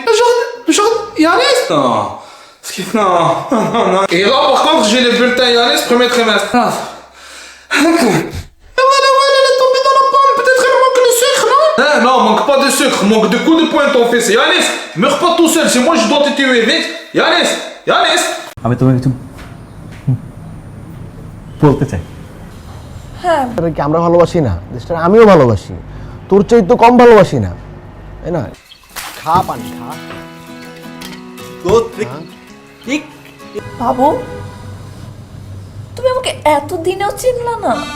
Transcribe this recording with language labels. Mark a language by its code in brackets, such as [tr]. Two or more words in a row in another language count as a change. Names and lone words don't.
[fr] Le jardin? Yannis? Non. Non. Et là, par contre, j'ai les bulletins Yannis, premier trimestre. Elle est tombée dans la pomme, peut-être elle manque le sucre, non? Hein, non, manque pas de sucre, manque de coups de poing ton fils. Yanis, meurs pas tout seul, c'est moi je dois te tuer vite. Yanis, Yanis. [bn] আমি তোমাকে কিছু বলতে চাই। হ্যাঁ কি আমরা ভালোবাসি না, দেশটা আমিও ভালোবাসি, তোর চাই তো কম ভালোবাসি না, তাই না? খা পানি খা। বাবু তুমি আমাকে এত দিনেও চিনলা না?